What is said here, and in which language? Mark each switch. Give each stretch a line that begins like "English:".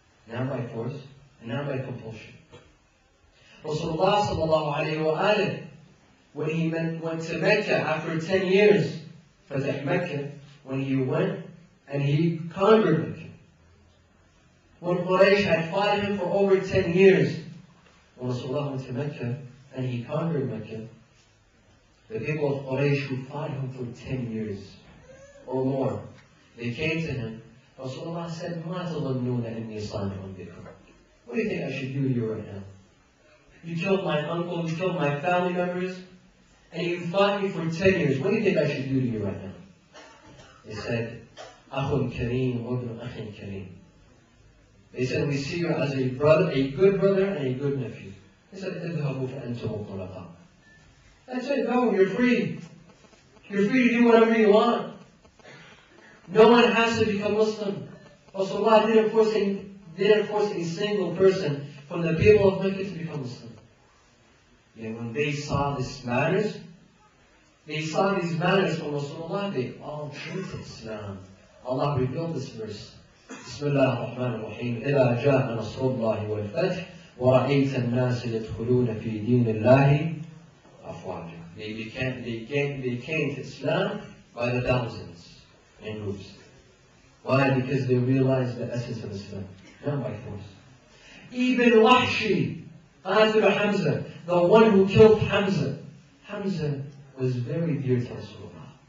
English: Not by force, and not by compulsion. Rasulullah sallallahu alayhi wa alayhi, when he went to Mecca after 10 years, Fatah Mecca, when he went and he conquered Mecca. When Quraysh had fought him for over 10 years, when Rasulullah went to Mecca and he conquered Mecca, the people of Quraysh who fought him for 10 years or more, they came to him. Rasulullah said,
Arabic: مَا تَظَنُّونَ إِنِّي صَانِعٌ بِكُمْ.
English: What do you think I should do to you right now? You killed my uncle, you killed my family members, and you fought me for 10 years. What do you think I should do to you right now? They said,
Arabic: أَخٌ كَرِيمٌ وَابْنُ أَخٍ كَرِيمٌ.
English: They said, we see you as a brother, a good brother, and a good nephew. They said,
Arabic: اذهبوا فأنتم الطلقاء.
English: That's it, no, you're free. You're free to do whatever you want. No one has to become Muslim. Rasulullah didn't force a single person from the people of Mecca to become Muslim. Yet when they saw these manners from Rasulullah, they all came to Islam. Allah revealed this verse.
Arabic: بسم الله الرحمن الرحيم إذا جاء نصر الله والفتح ورأيت الناس يدخلون في دين الله أفواجا.
English: They came to Islam by the thousands in groups. Why? Because they realized the essence of Islam, not by force. Even Wahshi, Qatil Hamza, the one who killed Hamza. Hamza was very dear to Rasulullah.